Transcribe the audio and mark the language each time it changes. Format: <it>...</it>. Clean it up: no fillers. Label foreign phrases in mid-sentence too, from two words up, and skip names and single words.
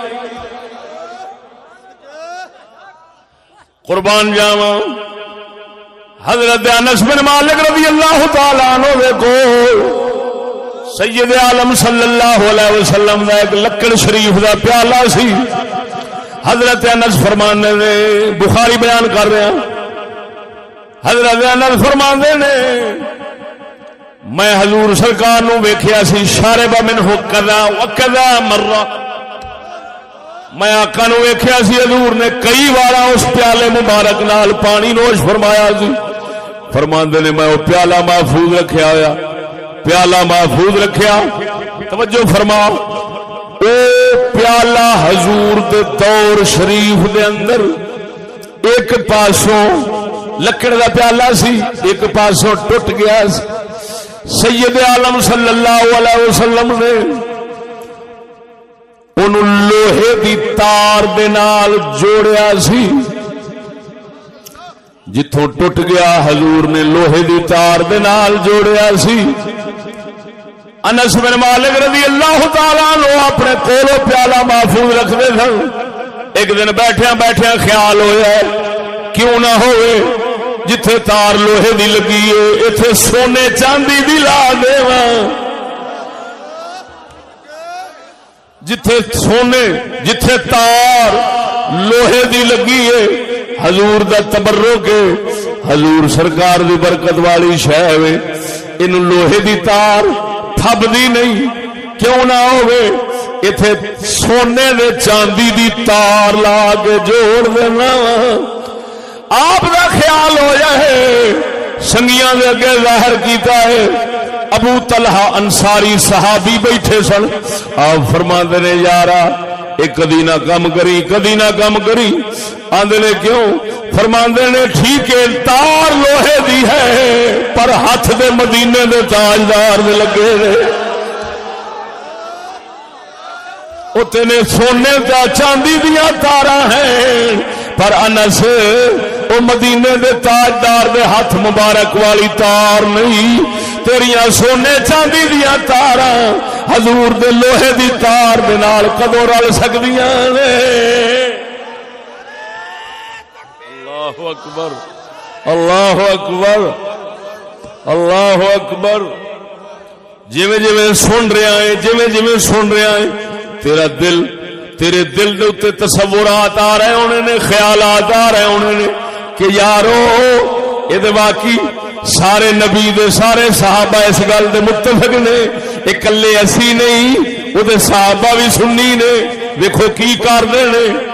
<pa>قربان جاواں حضرت انس بن مالک</pa> <ar>رضی اللہ تعالی عنہ</ar> <pa>دے کو سید عالم</pa> <ar>صلی اللہ علیہ وسلم</ar> <pa>دا ایک لکڑ شریف دا پیالہ سی. حضرت انس فرمانے نے، بخاری بیان کر رہے ہیں، حضرت انس فرماندے نے میں حضور سرکار نو ویکھیا سی</pa> <ar>شارب منہ کذا وکذا مرہ.</ar> <pa>میں آقا نو ویکھیا سی حضور نے کئی بار اس پیالے مبارک نال پانی نوش فرمایا سی. فرماندے نے میں وہ پیالہ محفوظ رکھیا ہویا، پیالہ محفوظ رکھیا. توجہ فرما، او پیالہ حضور دے دور شریف دے اندر ایک پاسوں لکڑ دا پیالہ سی، ایک پاسوں ٹوٹ گیا. سید عالم</pa> <ar>صلی اللہ علیہ وسلم</ar> <pa>نے انہوں لوہے دی تار دے نال جوڑیا سی. جتھوں ٹوٹ گیا حضور نے لوہے دی تار دے نال جوڑیا سی. انس بن مالک</pa> <ar>رضی اللہ تعالیٰ عنہ</ar> <pa>اپنے کولو پیالہ محفوظ رکھتے سن. ایک دن بیٹھیا بیٹھیا خیال ہویا کیوں نہ ہوئے جتھے تار لوہے دی لگی ہے ایتھے سونے چاندی دی لا دیواں. جتھے سونے جتھے تار لوہے دی لگی ہے حضور دا تبرک ہے حضور سرکار دی برکت والی شے ہے ان لوہے دی تار تھبدی نہیں کیوں نہ ہوئے ایتھے سونے دے چاندی دی تار لا کے جوڑ دینا آپ دا خیال ہویا ہے سنگیاں دے اگے ظاہر کیتا ہے ابو طلحہ انصاری صحابی بیٹھے سن آپ فرماندے نے یارا ایک کدی نہ کم کری کدی نہ کم کری آندے نے کیوں فرماندے نے ٹھیک ہے تار لوہے دی ہے پر ہاتھ دے مدینے دے تاجدار دے لگے نے اوتے نے سونے دا چاندی دیاں تاراں ہیں پر انس او مدینے دے تاجدار دے ہاتھ مبارک والی تار نہیں تیریاں سونے چاندی دیاں تاراں حضور دے لوہے دی تار دے نال کدوں رل سکدیاں نے</pa> <ar>اللہ اکبر اللہ اکبر اللہ اکبر</ar> <pa>جویں جویں سن رہا ہے جویں جویں سن رہا ہے تیرا دل تیرے دل دے اوتے تصورات آ رہے ہونے نے خیالات آ رہے ہونے نے کہ یارو اے تے واقعی سارے نبی دے سارے صحابہ اس گل دے متفق نے اکلے اسی نہیں او دے صحابہ بھی سنی نے دیکھو کی کردے نے</pa>